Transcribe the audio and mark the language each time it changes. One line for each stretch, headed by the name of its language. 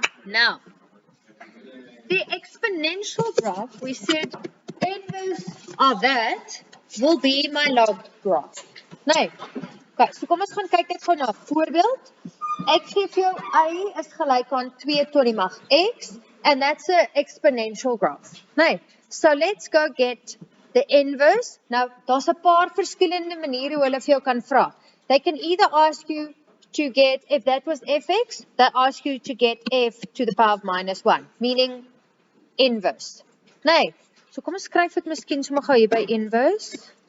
English: Now, the exponential graph, we said inverse of that will be my log graph.
Afrikaans: Nee. Okay, so kom ons gaan kyk net gou na 'n voorbeeld. Ek gee vir jou y is gelyk aan 2 tot die mag x,
English: and that's an exponential graph.
Afrikaans: Nee.
English: So let's go get the inverse.
Afrikaans: Nou, daar's 'n paar verskillende maniere hoe hulle vir jou kan vra.
English: They can either ask you to get, if that was fx, they ask you to get f to the power of minus 1, meaning inverse.
Afrikaans: Nee, so kom ons skryf dit miskien sommer gou hier by inverse.